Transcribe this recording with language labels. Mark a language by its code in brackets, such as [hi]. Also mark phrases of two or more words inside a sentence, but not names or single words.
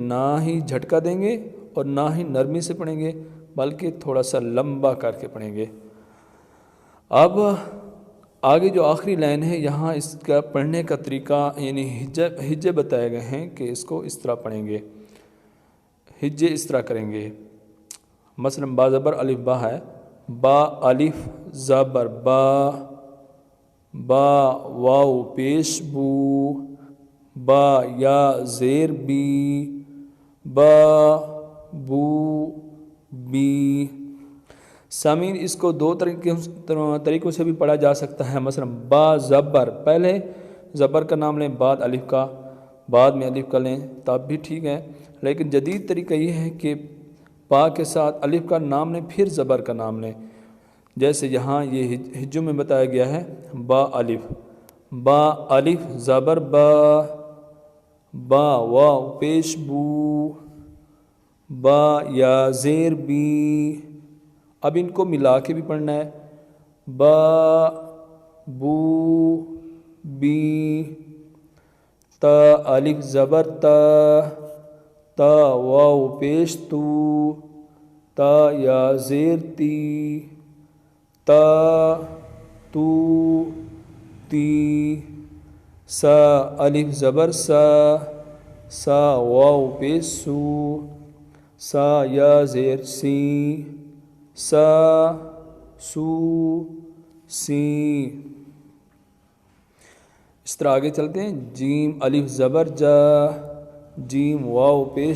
[ur] نہ ہی جھٹکا دیں گے اور نہ ہی نرمی سے پڑھیں گے، بلکہ تھوڑا سا لمبا کر کے پڑھیں گے۔ اب آگے جو آخری لائن ہے، یہاں اس کا پڑھنے کا طریقہ یعنی ہجے بتائے گئے ہیں کہ اس کو اس طرح پڑھیں گے، ہجے اس طرح کریں گے۔ مثلا با زبر الف با ہے، با الف زبر با، با واو پیش بو، با یا زیر بی، با بو بی۔ سامعین، اس کو 2 طریقوں سے بھی پڑھا جا سکتا ہے۔ مثلا با زبر، پہلے زبر کا نام لیں بعد الف کا، بعد میں الف کا لیں تب بھی ٹھیک ہے، لیکن جدید طریقہ یہ ہے کہ با کے ساتھ الف کا نام لیں پھر زبر کا نام لیں، جیسے یہاں یہ ہجوں میں بتایا گیا ہے با الف زبر با واو پیش بو، با یا زیر بی۔ اب ان کو ملا کے بھی پڑھنا ہے، با بو بی، تا الف زبر تا واو پیش تو، تا یا زیر تی، تا تو تی، سا الف زبر سا واو پیش سو، سا یا زیر سی، سا سو سی۔ اس طرح آگے چلتے ہیں، جیم الف زبر جیم واو پیش